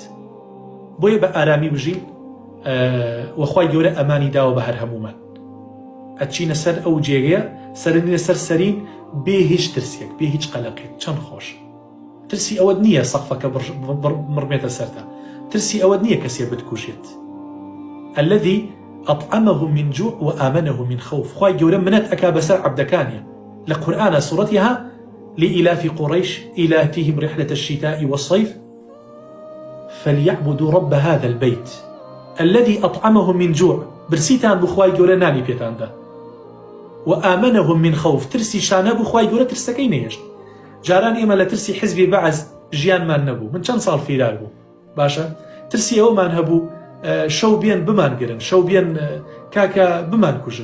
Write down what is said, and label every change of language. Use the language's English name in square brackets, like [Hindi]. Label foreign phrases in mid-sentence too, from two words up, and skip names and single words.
[Central Kurdish] بۆیە بە ئارامی بژین وەخوای گەورە ئەمانی داوە بە هەر هەمومان. ئەچینە سەر ئەو جێگەیە سەرنێ سەر سەرین بێ هیچ ترسێک، بێ هیچ قەلەقێک. چەند خۆش. ترسی ئەوەت نییە سەقفەکە بڕمێتە سەرتا، ترسی ئەوەت نییە کەسێ بتکوژێت. [Arabic] الذي أطعمهم من جوع وآمنهم من خوف. [Central Kurdish] خوای گەورە منەت ئەکا بەسەر عەبدەکانیە لە قورئانە سوورەتیها [Arabic] لإلاف قريش إلافهم رحلة الشتاء والصيف فليعبدوا رب هذا البيت الذي أطعمهم من جوع. [Central Kurdish] برسیتان بخوای گەورە نانی پێتاندا [Arabic] وآمنهم من خوف. [Central Kurdish] ترسی شانە بخوای گەورە ترسەکەی نەهێشت. جاران ئێمە لە ترسی حزبی بەعز ژیانمان نەبوو. من چەند ساڵ فیرار بوو باشە ترسی ئەومان هەبوو شەو بێن بمانگرن، شەو بێن کاکە بمان کوژن.